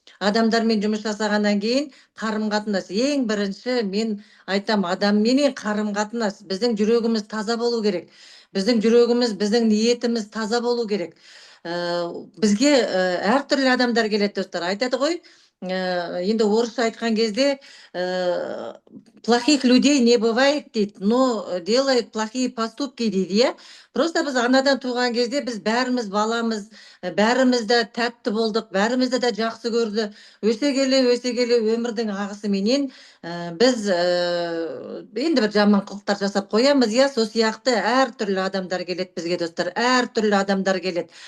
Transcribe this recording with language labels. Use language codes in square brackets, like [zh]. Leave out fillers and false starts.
[kk] Адамдармен жұмыс жасағаннан кейін қарым қатынас ең бірінші. Мен айтам, адамменен қарым қатынас. Біздің жүрегіміз таза болу керек. Біздің жүрегіміз, біздің ниетіміз таза болу керек. Бізге әртүрлі адамдар келеді, достар. Айтады ғой, енді орысша айтқан кезде [ru] плохих людей не бывает [kk] дейді, [ru] но делает плохие поступки [kk] дейді, иә. Просто біз анадан туған кезде біз бәріміз баламыз, бәріміз де тәтті болдық, бәрімізді де жақсы көрді. Өсе келе өмірдің ағысыменен біз енді бір жаман қылықтар жасап қоямыз, иә. Сол сияқты әртүрлі адамдар келеді бізге, достар. Әртүрлі адамдар келеді.